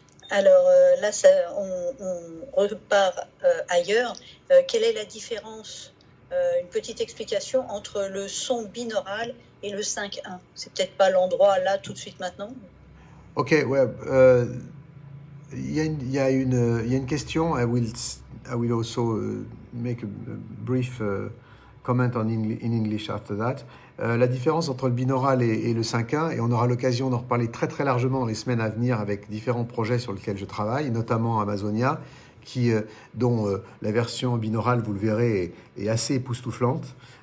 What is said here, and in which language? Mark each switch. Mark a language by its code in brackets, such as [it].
[fr] Alors là, on repart ailleurs. Quelle est la différence, une petite explication entre le son binaural et le 5.1? C'est peut-être pas l'endroit là tout de suite maintenant. Ok, ouais. Il y a une question. [en] I will also make a brief comment in English after that. [fr] La différence entre le binaural et le 5.1, et on aura l'occasion d'en reparler très très largement dans les semaines à venir avec différents projets sur lesquels je travaille, notamment Amazonia, dont la version binaurale, vous le verrez, est assez époustouflante.